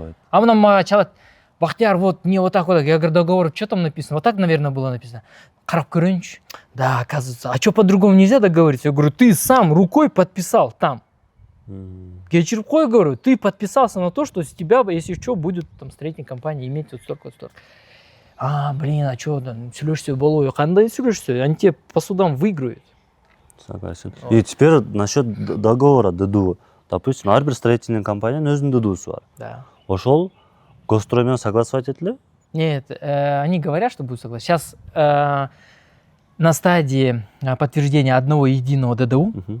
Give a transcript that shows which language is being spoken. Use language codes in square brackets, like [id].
[ru] А потом мага Бахтияр, вот мне вот так вот. Я говорю, договор, что там написано? Вот так, наверное, было написано. [ky] Карап көрінч. [ru] Да, оказывается. А что по-другому нельзя договориться? Я говорю, ты сам рукой подписал там. Я говорю, ты подписался на то, что с тебя, если что, будет там строительная компания иметь вот столько, вот столько. Блин, а что, [ky] сүйлөшсө болобу? Кандай сүйлөшсө? [ru] Они тебе по судам выиграют. Согласен. Вот. И теперь насчет договора ДДУ. Допустим, [ky] ар-бир [ru] строительная компания [ky] өзүнүн ДДУсу бар. [ru] Да. [ky] Ошол госстроймен согласовать этиле? [ru] Нет, они говорят, что будут согласовать. Сейчас на стадии подтверждения одного единого ДДУ.